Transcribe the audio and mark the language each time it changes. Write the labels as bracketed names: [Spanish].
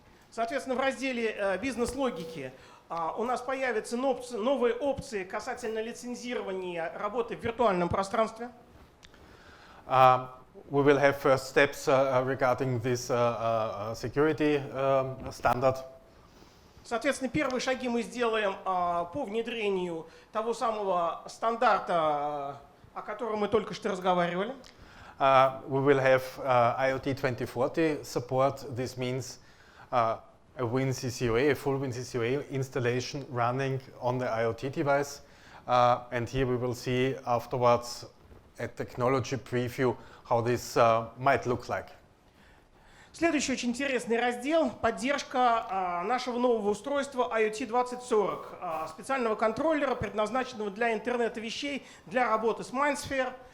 [Russian] Соответственно, в разделе бизнес-логики у нас появятся новые опции касательно лицензирования работы в виртуальном пространстве. [English] We will have first steps regarding this security standard. [Russian] Соответственно, первые шаги мы сделаем по внедрению того самого стандарта, о котором мы только что разговаривали. [English] We will have IoT 2040 support. This means a WinCC OA, a full WinCC OA installation running on the IoT device. And here we will see afterwards a technology preview how this might look like. [Russian] Следующий очень интересный раздел – поддержка нашего нового устройства IoT 2040, специального контроллера, предназначенного для интернета вещей, для работы с MindSphere.